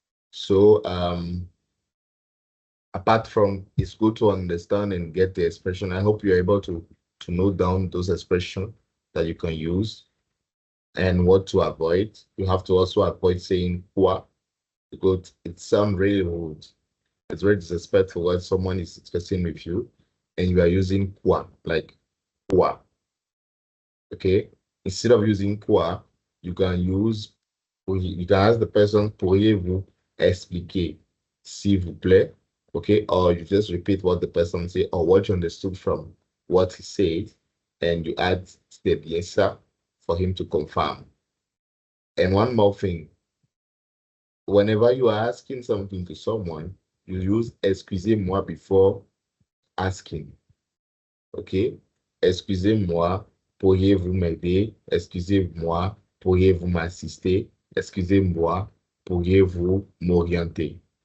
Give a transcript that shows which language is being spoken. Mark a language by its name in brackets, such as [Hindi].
[English] So apart from it's good to understand and get the expression, I hope you're able to note down those expressions that you can use and what to avoid. You have to also avoid saying quoi because it sounds really rude. It's very disrespectful when someone is discussing with you and you are using quoi, like quoi. Okay? Instead of using quoi, you can use, you can ask the person, [French] pourriez-vous expliquer, s'il vous plaît? [English] Okay? Or you just repeat what the person said or what you understood from what he said, and you add the bien ça for him to confirm. And one more thing, whenever you are asking something to someone, you use excusez-moi before asking. OK? [French] Excusez-moi, pourriez-vous m'aider? Excusez-moi, pourriez-vous m'assister? Excusez-moi, pourriez-vous m'orienter?